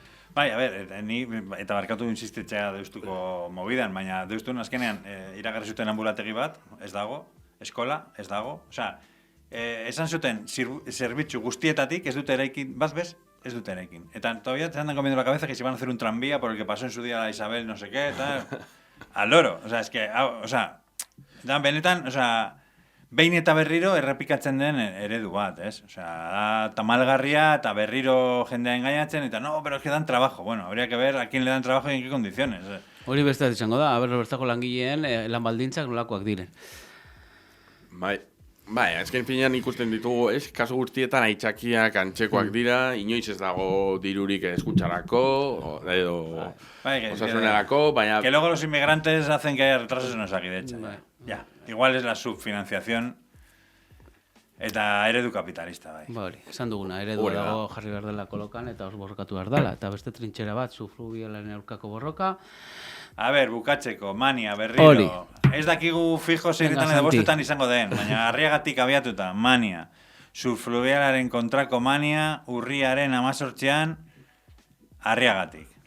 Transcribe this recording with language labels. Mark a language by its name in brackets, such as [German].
[Basque] Bai, a ber, eta barkatu insistitzea deustuko mobidan, baina deustun azkenean iragarri zuten ambulategi bat, ez dago, eskola, ez dago. Osea, esan zuten zerbitzu guztietatik ez dute eraikin, ez dute eraikin. [Spanish] Eta todavía te andan comiendo la cabeza que se van a hacer un tranvía por el que pasó en su día la Isabel no sé qué, tal, al loro. O sea, es que, [Basque] dan benetan, [Spanish] o sea, [Basque] behin eta berriro errepikatzen den eredu bat, ez? Osea, da tamalgarria eta berriro jendea engainatzen, eta [Spanish] no, pero es que dan trabajo. Bueno, habría que ver a quién le dan trabajo y en qué condiciones. [Basque] Hori beste izango da, bertako langileen lan baldintzak nolakoak diren. Bai, azken finean ikusten ditugu, kasu guztietan aitzakiak antzekoak dira, inoiz ez dago dirurik eskutsarako, edo osasunerako, baina... [Spanish] Que luego los inmigrantes hacen que haya retrasos en Osakidetza. Ya, igual es la subfinanciación [Basque] eta eredu kapitalista, bai. Hori, esan duguna, eredu dago jarri behar dela kolokan eta os borrokatu behar dela. Eta beste trintxera bat, suflubialaren aurkako borroka. A ber, bukatzeko, Mania, berriro. Hori. Ez dakigu fijo zeiretan edo bostetan izango den, baina Arriagatik abiatuta, Mania. Subfluvialaren kontrako Mania, urriaren 18an, Arriagatik.